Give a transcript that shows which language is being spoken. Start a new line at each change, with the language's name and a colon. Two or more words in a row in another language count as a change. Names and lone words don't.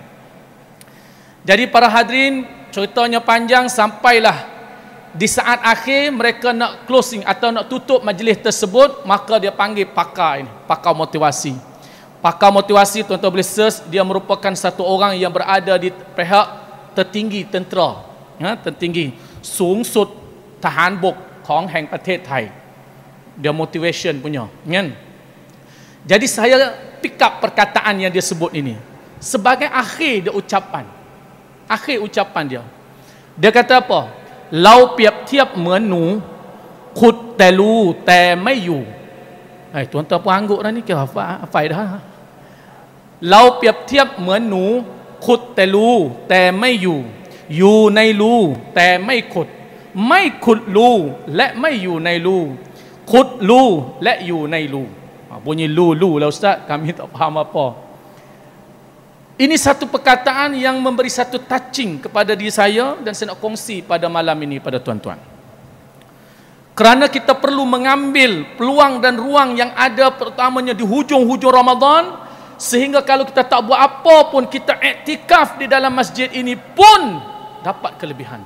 Malay: Jadi para hadirin, ceritanya panjang, sampailah di saat akhir mereka nak closing atau nak tutup majlis tersebut, maka dia panggil pakar ini, pakar motivasi. Pakar motivasi, tuan-tuan boleh search, dia merupakan satu orang yang berada di pihak tertinggi tentera, tertinggi
Thai: สูงสุดทหารบกของแห่งประเทศไทย.
Malay: Dia motivation punya kan. Jadi saya
English: pick up
Malay: perkataan yang dia sebut ini sebagai akhir ucapan dia. Dia kata apa?
Thai: เราเปรียบเทียบเหมือนหนูขุดแต่รูแต่ไม่อยู่.
Malay: Tuan-tuan pun angguk dah ni ke hafal dah.
Thai: เราเปรียบเทียบเหมือนหนูขุดแต่รูแต่ไม่อยู่อยู่ในรูแต่ไม่ขุดไม่ขุดรูและไม่อยู่ในรูขุดรูและอยู่ในรู.
Malay: Bunyi lu lah ustaz, kami tak faham apa. Ini satu perkataan yang memberi satu touching kepada diri saya dan saya nak kongsi pada malam ini pada tuan-tuan. Kerana kita perlu mengambil peluang dan ruang yang ada pertamanya di hujung-hujung Ramadan, sehingga kalau kita tak buat apa pun, kita iktikaf di dalam masjid ini pun dapat kelebihan.